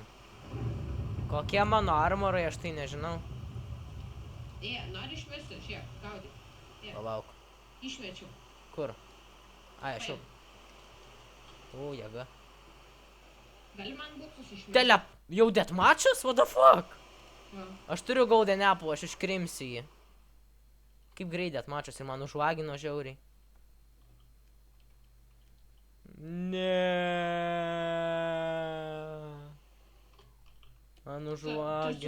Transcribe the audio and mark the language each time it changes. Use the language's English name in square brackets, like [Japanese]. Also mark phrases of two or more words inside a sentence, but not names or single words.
[Lithuanian] Kokie mano armorai, aš tai nežinau. Nori išmesti, žiūrėk, gaudyk. Palauk. Išmečiau. Kur? Ai, aš jau. Jėga. Gali man buksus išmesti? Jau deathmatch'as? [English] What the fuck? [Lithuanian] Va. Aš turiu [English] golden apple, [Lithuanian] aš iškrimsiu jį. Kaip greit deathmatch'as ir man užvagino žiauriai. Man Tu su užvagino.